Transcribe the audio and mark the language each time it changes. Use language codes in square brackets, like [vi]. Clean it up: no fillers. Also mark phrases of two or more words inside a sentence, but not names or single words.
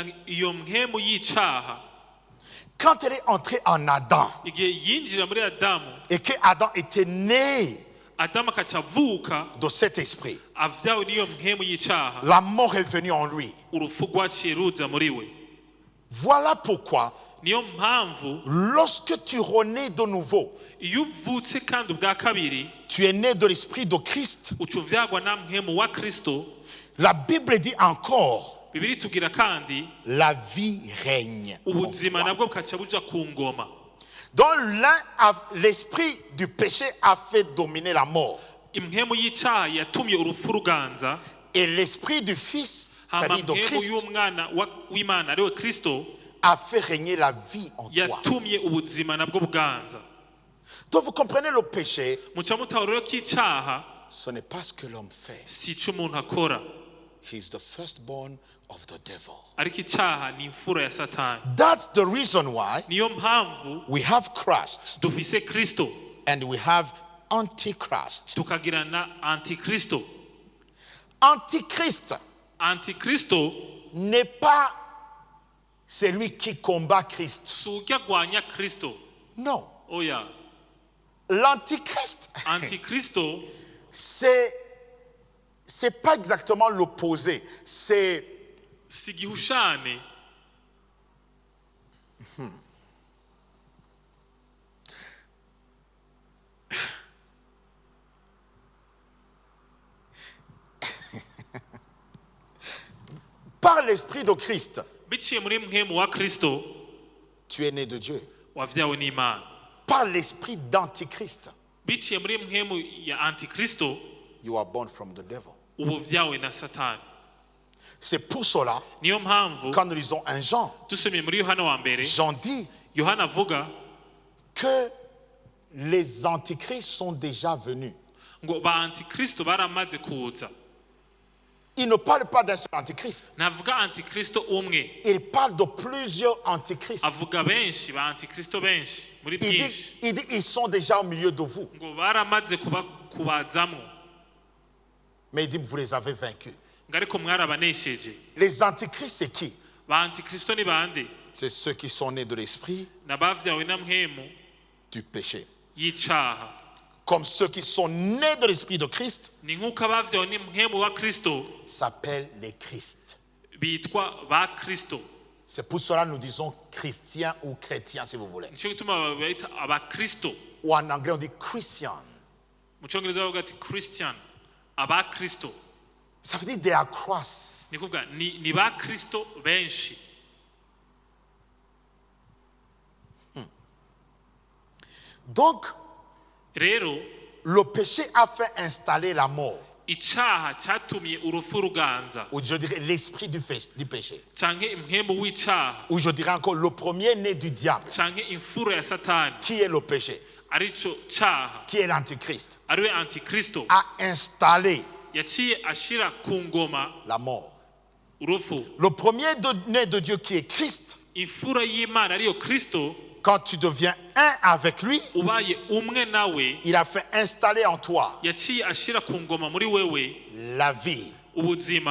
[fr] Quand elle est entrée en Adam et que Adam était né de cet esprit, la mort est venue en lui. Voilà pourquoi [rn] niyo mpamvu [fr] lorsque tu renais de nouveau, [rn] iyo uvutse kandi ubwa kabiri [fr] tu es né de l'esprit de Christ. [rn] uca uvyagwa na mpwemu wa Kristo. [fr] La Bible dit encore, [rn] Bibiri tugira kandi [fr] la vie règne en [rn] ubuzima [fr] toi. [rn] nabwo bukaca buja ku ngoma. [fr] Donc l'esprit du péché a fait dominer la mort. [rn] Impwemu y'icyaha yatumye urupfu ruganza, [fr] Et l'esprit du Fils, [rn] hama [fr] c'est-à-dire de [rn] mpwemu [fr] Christ, [rn] y'umwana w'Imana ariwe Kristo [fr] a fait régner la vie en toi. [rn] yatumye ubuzima nabwo buganza. [fr] Donc vous comprenez, le péché, [rn] Muca mutahura rero ko icyaha [fr] ce n'est pas ce que l'homme fait. [rn] si ico umuntu akora, [en] He is the firstborn of the devil. [rn] ariko icyaha ni imfura ya Satani. [en] That's the reason why [rn] Niyo mpamvu [en] we have Christ [rn] dufise Kristo [en] and we have Antichrist. [rn] tukagira na Antikristo. [en] Antichrist [rn] Antikristo [fr] n'est pas celui qui combat Christ. [rn] si ujya agwanya Kristo. [fr] Non. [rn] Oya, [fr] L'Antichrist, [rn] Antikristo [fr] c'est pas exactement l'opposé. C'est [rn] si gihushane. [fr] par l'esprit de Christ, [rn] Biciye muri mpwemu wa Kristo [fr] tu es né de Dieu. [rn] wavyawe n'Imana. [fr] Par l'esprit d'Antichrist, [rn] Biciye muri mpwemu ya Antikristo [en] you are born from the devil. [rn] ubu vyawe na Satani. [fr] C'est pour cela, [rn] Niyo mpamvu [fr] quand nous lisons un Jean, [rn] dusomye muri Yohana wa mbere, [fr] Jean dit [rn] Yohana avuga [fr] que les antichrists sont déjà venus. [rn] ngo ba Antikristo baramaze kuza. [fr] Il ne parle pas d'un seul antichrist. [rn] Navuga Antikristo umwe, [fr] Il parle de plusieurs antichrists. [rn] avuga benshi ba Antikristo benshi muri byinshi. [fr] Il dit ils sont déjà au milieu de vous. [rn] Ngo baramaze kubazamwo, [fr] Mais il dit vous les avez vaincus. [rn] ngo ariko mwarabanesheje. [fr] Les antichrists, c'est qui? [rn] Ba Antikristo ni bande? [fr] C'est ceux qui sont nés de l'esprit [rn] Nabavyawe na mpwemu [fr] du péché. [rn] y'icaha. [fr] Comme ceux qui sont nés de l'esprit de Christ [rn] Ni nk'uko abavyawe ni mpwemu wa Kristo [fr] s'appellent les Christ. [rn] bitwa ba Kristo. [fr] C'est pour cela que nous disons chrétiens ou chrétiens si vous voulez. [rn] Nico gituma baita aba Kristo. [fr] Ou en anglais on dit Christian. [rn] Mu Cyongereza bavuga ati Christian, aba Kristo. [fr] Ça veut dire [en] they are cross. [rn] Ni kuvuga ni ba Kristo benshi. [fr] Donc, [rn] Rero [fr] le péché a fait installer la mort. [rn] icaha cyatumye urupfu ruganza, [fr] Ou je dirais l'esprit du péché. [rn] canke impwemu w'icaha, [fr] Ou je dirais encore le premier né du diable. [rn] canke imfura ya Satani, [fr] Qui est le péché? [rn] arico caha, [fr] Qui est l'antichrist? [rn] ariwe Antikristo, [fr] A installé [rn] yaciye ashira ku ngoma [fr] la mort. [rn] urupfu. [fr] Le premier né de Dieu qui est Christ, [rn] Imfura y'Imana ariyo Kristo, [fr] quand tu deviens un avec lui, [rn] ubaye umwe nawe, [fr] il a fait installer en toi [rn] yaciye ashira ku ngoma muri wewe [fr] la vie, [rn] ubuzima